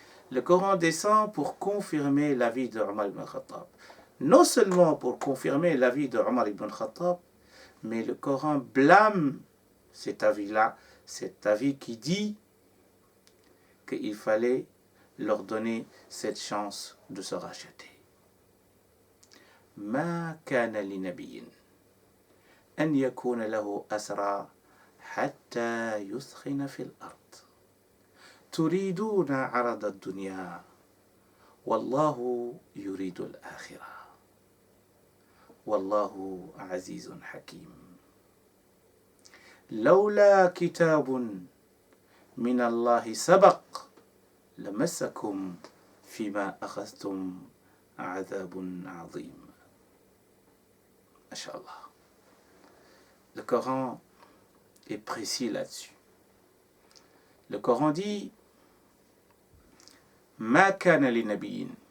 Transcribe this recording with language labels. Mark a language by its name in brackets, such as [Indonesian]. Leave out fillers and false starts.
[French] Le Coran descend pour confirmer l'avis de Omar ibn Khattab. Non seulement pour confirmer l'avis de Omar ibn Khattab, mais le Coran blâme cet avis-là, cet avis qui dit qu'il fallait leur donner cette chance de se racheter. [Arabic] ما كان لنبي أن يكون له أسرى حتى يثخن في الأرض تريدون عرض الدنيا والله يريد الآخرة والله عزيز حكيم لولا كتاب من الله سبق لمسكم فيما أخذتم عذاب عظيم. Masha'Allah. [French] Le Coran est précis là-dessus. Le Coran dit [Arabic] Ma kana li nabiyyin.